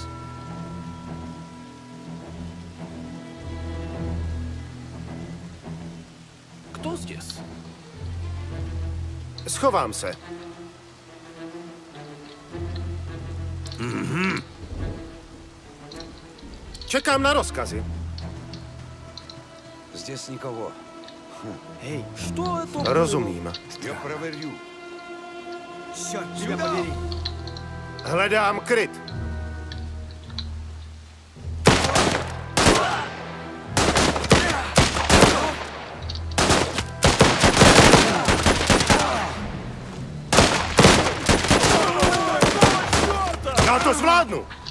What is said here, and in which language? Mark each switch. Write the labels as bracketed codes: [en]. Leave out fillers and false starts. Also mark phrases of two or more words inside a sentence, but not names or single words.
[cs] Kdo zdесь? Schovám se. Čekám na rozkazy. [ru] Здесь никого. Эй, что это? [cs] Rozumím. [ru] Я проверю. Черт тебя побери. [cs] Hledám kryt. Já to zvládnu.